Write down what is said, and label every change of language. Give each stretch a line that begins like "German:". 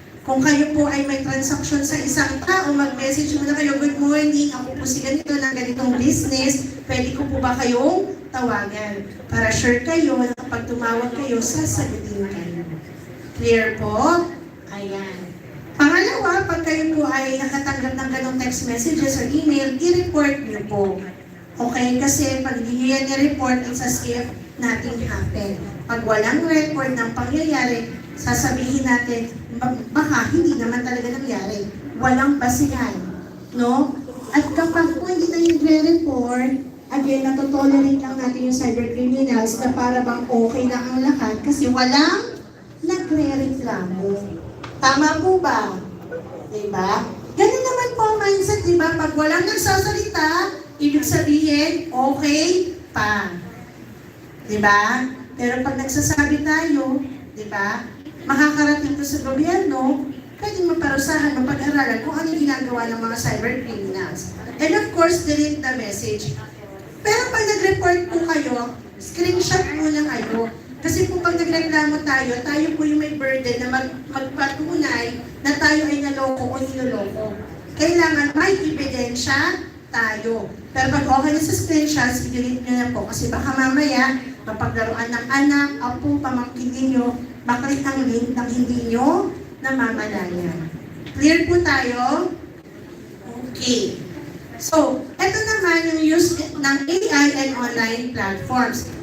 Filipino: Kung kayo po ay may transaction sa isang tao, mag-message muna kayo,
English: good morning,
Filipino: ako po si ganito ng ganitong business, pwede ko po ba kayong tawagan? Para sure kayo na kapag tumawag kayo, sasagutin kayo. Clear po? Ayan. Pangalawa, pag kayo po ay nakatanggap ng ganong text messages or email, i-report niyo po. Okay? Kasi pag hindi nyo yan i-report,
English: it's as if nothing happened.
Filipino: Pag walang record ng pangyayari, sasabihin natin, baka hindi naman talaga nangyari. Walang basihan. No? At kapag po hindi na yung report, again, natotolerate lang natin yung cybercriminals na para bang okay na ang lahat kasi walang nagre-reklamo. Tama po ba? Diba? Ganun naman po ang mindset, diba? Pag walang nagsasalita, ibig sabihin, okay pa. Diba? Pero pag nagsasabi tayo, diba? Makakarating to sa gobyerno, pwedeng maparusahan, mapag-aralan kung ano yung ginagawa ng mga cybercriminals.
English: And of course, delete the message.
Filipino: Pero pag nag-report po kayo, screenshot muna kayo. Kasi po pag nagreklamo tayo, tayo po yung may burden na magpatunay na tayo ay naloko o niloloko. Kailangan may ebidensya tayo. Pero pag okay na sa screenshots, i-delete nyo na po. Kasi baka mamaya, mapaglaruan ng anak, apo, pamangkin ninyo, bakit ang link ng hindi nyo namamalayan. Clear po tayo? Okay. So, ito naman yung use ng AI and online platforms.